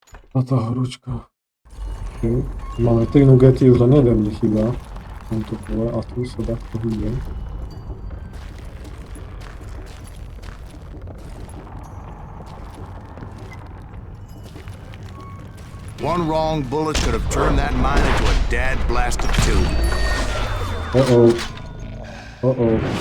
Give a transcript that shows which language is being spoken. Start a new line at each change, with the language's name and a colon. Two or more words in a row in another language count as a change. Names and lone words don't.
Slovak: A ta horúčka. Okay. Máme 3 nugety, už len jeden mi chýba. V tomto pole a tu sa takto hýbe.
English: One wrong bullet could have turned that mine into a dad-blasted tube. Uh-oh. Uh-oh.